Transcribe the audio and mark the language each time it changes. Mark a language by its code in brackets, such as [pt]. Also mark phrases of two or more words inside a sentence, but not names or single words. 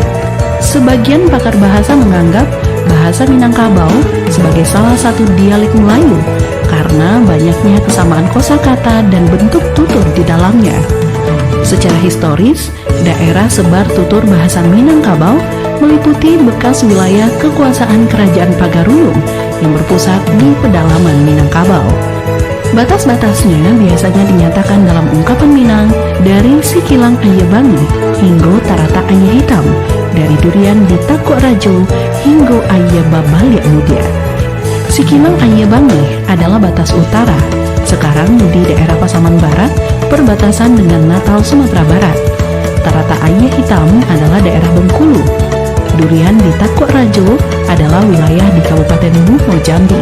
[id] Sebagian pakar bahasa menganggap bahasa Minangkabau sebagai salah satu dialek Melayu karena banyaknya kesamaan kosakata dan bentuk tutur di dalamnya. Secara historis, daerah sebar tutur bahasa Minangkabau meliputi bekas wilayah kekuasaan Kerajaan Pagaruyung yang berpusat di pedalaman Minangkabau. Batas-batasnya biasanya dinyatakan dalam ungkapan Minang dari Sikilang Aya Bangi hingga Tarata Aya Hitam, dari Durian di Takok Rajo hingga Aya Babaliak Mudia. Sikilang Aya Bangi adalah batas utara, sekarang di daerah Pasaman Barat, perbatasan dengan Natal, Sumatera Barat. Tarata Aya Hitam adalah daerah Bengkulu. Durian di Takok Rajo adalah wilayah di Kabupaten Bungo, Jambi.